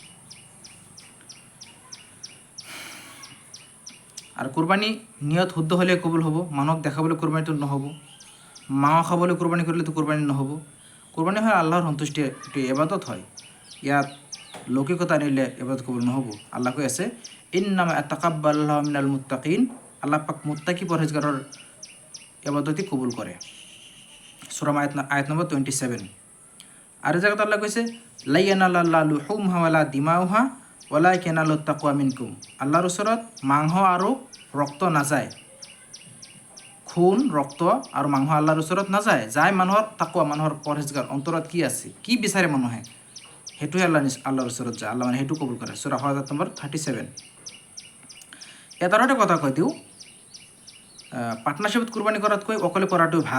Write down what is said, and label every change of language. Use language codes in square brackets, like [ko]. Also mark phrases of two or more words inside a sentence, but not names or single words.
[as] আৰু কুৰবানী নিয়ত শুদ্ধ হ'লে কবুল হ'ব। মানুহক দেখাবলৈ কুৰবানীটো নহ'ব, মাংস খাবলৈ কুৰবানী কৰিলেতো কুৰবানী নহ'ব। কুৰবানী হয় আল্লাহৰ সন্তুষ্টি, এইটো ইবাদত হয়। ইয়াত লৌকিকতা আনিলে ইবাদত কবুল নহ'ব। আল্লাহ কৈ আছে, [ar] إنما يتقبل الله من المتقين, [as] আল্লাহ পাক মুত্তাকি পৰহেজগাৰৰ ইবাদতই কবুল কৰে। সূৰা আয়াত নম্বৰ 27। আৰু জায়গাত আল্লাহ কৈছে, [ar] لا ينال الله لحومها ولا دماؤها ولكن الله التقوى منكم, [as] আল্লাহৰ ওচৰত মাংস আৰু ৰক্ত নাযায়, খুন ৰক্ত আৰু মাংস আল্লাহৰ ওচৰত নাযায়, যায় মানুহৰ তাকওয়া, মানুহৰ পৰহেজগাৰ, অন্তৰত কি আছে, কি বিচাৰে মানুহে, সেইটোহে আল্লাহৰ ওচৰত যায়, আল্লাহ মানে সেইটো কবুল কৰে। সূৰা হজ আয়াত নম্বৰ 37। ইয়াত আৰু এটা কথা কৈ দিওঁ, পাৰ্টনাৰশ্বিপত কুৰবানী কৰাতকৈ অকলে কৰাটো ভাল।